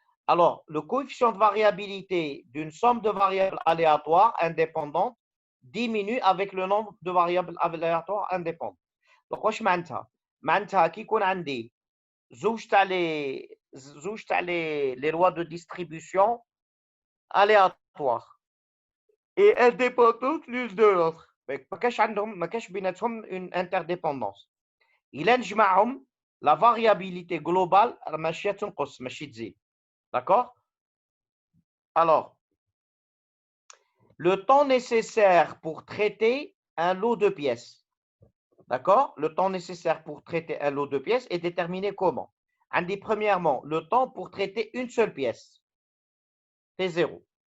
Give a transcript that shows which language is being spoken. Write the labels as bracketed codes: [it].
[fr] Alors, le coefficient de variabilité d'une somme de variables aléatoires indépendantes diminue avec le nombre de variables aléatoires indépendantes. Donc, [ar] واش معناتها؟ معناتها كي يكون عندي زوج تاع [fr] les lois de distribution aléatoires et indépendantes l'une de l'autre. [ar] ما كاش بيناتهم [fr] une interdépendance. [ar] إلا نجمعهم [fr] la variabilité globale [ar] ماشي تنقص ماشي تزيد. [fr] D'accord? Alors, le temps nécessaire pour traiter un lot de pièces. D'accord? Le temps nécessaire pour traiter un lot de pièces est déterminé comment? Premièrement, le temps pour traiter une seule pièce. T0.